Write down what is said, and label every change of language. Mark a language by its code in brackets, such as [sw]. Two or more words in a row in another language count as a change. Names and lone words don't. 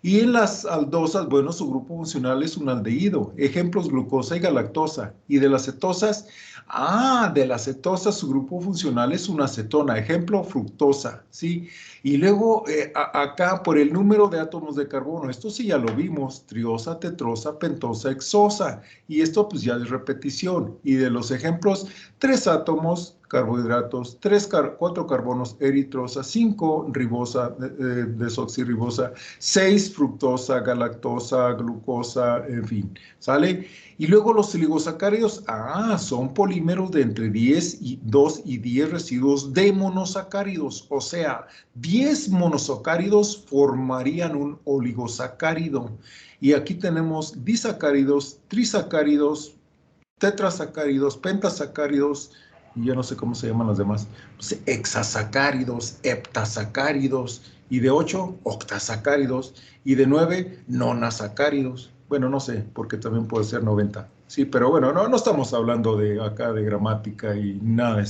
[es] Y en las aldosas, bueno, su grupo funcional es un aldehído. Ejemplos, glucosa y galactosa. Y de las cetosas, de la cetosa su grupo funcional es una acetona. Ejemplo, fructosa, ¿sí? Y luego acá por el número de átomos de carbono, esto sí ya lo vimos, triosa, tetrosa, pentosa, hexosa. Y esto pues ya es repetición. Y de los ejemplos, 3 átomos, carbohidratos, 4 carbonos, eritrosa, 5 ribosa, desoxirribosa, 6 fructosa, galactosa, glucosa, en fin, ¿sale? Y luego los oligosacáridos, son polímeros de entre 2 y 10 residuos de monosacáridos, o sea, 10 monosacáridos formarían un oligosacárido. Y aquí tenemos disacáridos, trisacáridos, tetrasacáridos, pentasacáridos, y ya no sé cómo se llaman los demás, pues, hexasacáridos, heptasacáridos, y de 8, octasacáridos, y de 9, nonasacáridos. Bueno, no sé, porque también puede ser 90. Sí, pero bueno, no estamos hablando de acá de gramática y nada de eso.